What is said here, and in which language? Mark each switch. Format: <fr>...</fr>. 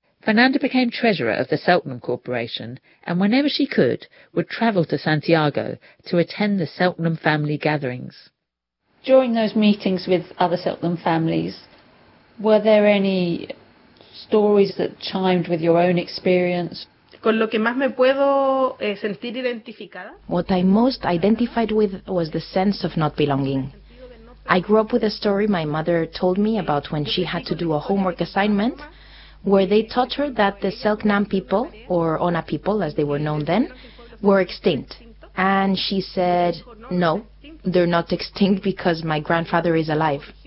<en>Fernanda became treasurer of the Seltenham Corporation and whenever she could, would travel to Santiago to attend the Seltenham family gatherings. During those meetings with other Seltenham families, were there any stories that chimed with your own experience?</en> <es>Con lo que más me puedo sentir identificada.</es> <en>What I most identified with was the sense of not belonging. I grew up with a story my mother told me about when she had to do a homework assignment, where they taught her that the Selknam people, or Ona people as they were known then, were extinct. And she said, no, they're not extinct because my grandfather is alive.</en>